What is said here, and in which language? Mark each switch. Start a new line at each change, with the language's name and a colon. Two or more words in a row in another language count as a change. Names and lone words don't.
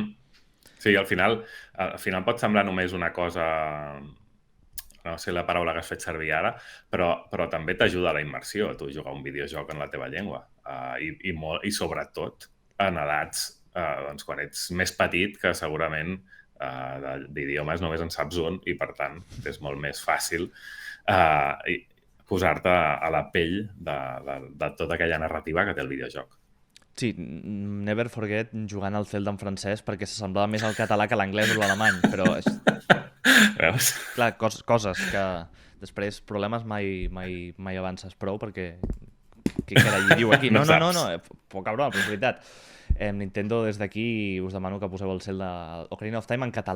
Catalan: Sí, al final pot semblar només una cosa, no sé la paraula que has fet servir ara, però també t'ajuda a la immersió, tu jugar un videojoc en la teva llengua, i sobretot en edats, doncs, quan ets més petit, que segurament d'idiomes només en saps un, i per tant és molt més fàcil posar-te a la pell de tota aquella narrativa que té el videojoc. Sí,
English: never forget
Catalan: jugant al Zelda en francès perquè s'assemblava més al català que a l'anglès o l'alemany, però Veus? Clar, coses que després, problemes mai avances prou perquè què carai hi diu aquí? No No, saps. poc cabró, però és veritat. Nintendo, des d'aquí us demano que poseu el cel de Ocarina of Time en català.